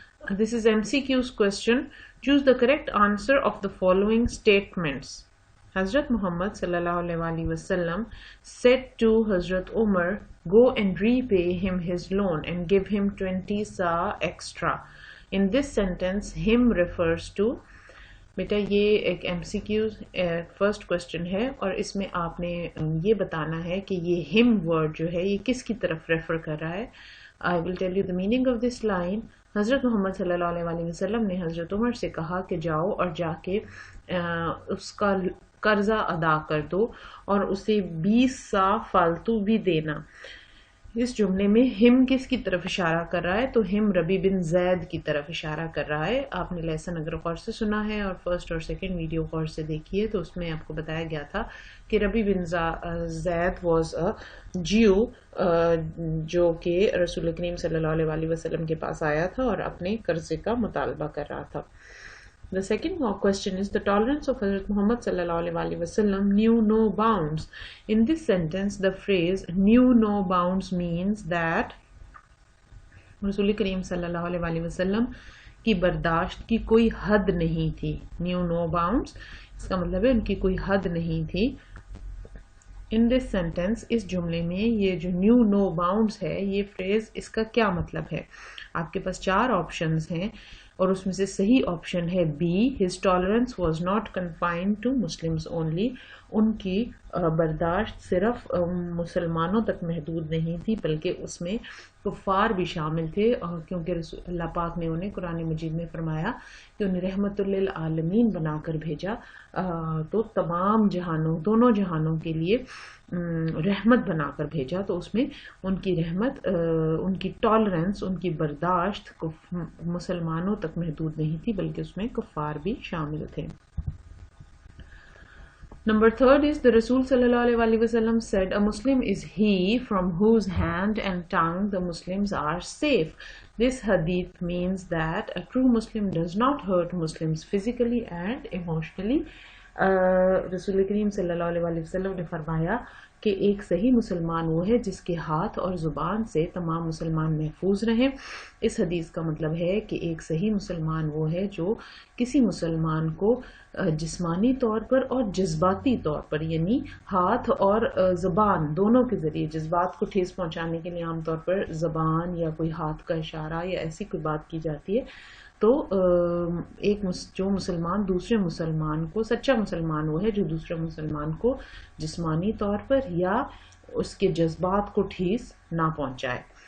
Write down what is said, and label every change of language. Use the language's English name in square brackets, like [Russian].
[English] This is MCQ's question. Choose the correct answer of the following statements. Hazrat Muhammad sallallahu alaihi wasallam said to Hazrat Umar, go and repay him his loan and give him 20 sa extra. In this sentence, him refers to, [Urdu] بیٹا یہ ایک M C کیو first question ہے اور اس میں آپ نے یہ بتانا ہے کہ یہ ہم ورڈ جو ہے یہ کس کی طرف ریفر کر رہا ہے. [English] I will tell you the meaning of this line. [Urdu] حضرت محمد صلی اللہ علیہ وسلم نے حضرت عمر سے کہا کہ جاؤ اور جا کے اس کا قرضہ ادا کر دو اور اسے 20 سا فالتو بھی دینا. اس جملے میں ہم کس کی طرف اشارہ کر رہا ہے؟ تو ہم ربی بن زید کی طرف اشارہ کر رہا ہے. آپ نے لیسن اگر غور سے سنا ہے اور فرسٹ اور سیکنڈ ویڈیو غور سے دیکھی ہے تو اس میں آپ کو بتایا گیا تھا کہ ربی بن زید واز اے جیو جو کہ رسول کریم صلی اللہ علیہ وسلم کے پاس آیا تھا اور اپنے قرضے کا مطالبہ کر رہا تھا. [English] The second question is the tolerance of Hazrat Muhammad sallallahu alaihi wasallam knew no bounds. In this sentence, the phrase knew no bounds means that [Urdu] رسول کریم صلی اللہ علیہ وسلم کی برداشت کی کوئی حد نہیں تھی. Knew no bounds اس کا مطلب ہے ان کی کوئی حد نہیں تھی. [English] In this sentence [Urdu] اس جملے میں یہ جو knew no bounds ہے یہ phrase اس کا کیا مطلب ہے؟ آپ کے پاس 4 آپشنز ہیں اور اس میں سے صحیح آپشن ہے be. [English] His tolerance was not confined to Muslims only. [Urdu] ان کی برداشت صرف مسلمانوں تک محدود نہیں تھی بلکہ اس میں کفار بھی شامل تھے، کیونکہ اللہ پاک نے انہیں قرآن مجید میں فرمایا کہ انہیں رحمت للعالمین بنا کر بھیجا، تو تمام جہانوں دونوں جہانوں کے لیے رحمت بنا کر بھیجا. تو اس میں ان کی رحمت، ان کی ٹالرنس، ان کی برداشت مسلمانوں تک محدود نہیں تھی بلکہ اس میں کفار بھی شامل تھے. [English] Number 3 is the Rasul sallallahu alaihi wasallam said, a Muslim is he from whose hand and tongue the Muslims are safe. This hadith means that a true Muslim does not hurt Muslims physically and emotionally. [Urdu] رسول کریم صلی اللہ علیہ وسلم نے فرمایا کہ ایک صحیح مسلمان وہ ہے جس کے ہاتھ اور زبان سے تمام مسلمان محفوظ رہیں. اس حدیث کا مطلب ہے کہ ایک صحیح مسلمان وہ ہے جو کسی مسلمان کو جسمانی طور پر اور جذباتی طور پر، یعنی ہاتھ اور زبان دونوں کے ذریعے، جذبات کو ٹھیس پہنچانے کے لیے عام طور پر زبان یا کوئی ہاتھ کا اشارہ یا ایسی کوئی بات کی جاتی ہے، تو ایک جو مسلمان دوسرے مسلمان کو، سچا مسلمان وہ ہے جو دوسرے مسلمان کو جسمانی طور پر یا اس کے جذبات کو ٹھیس نہ پہنچائے.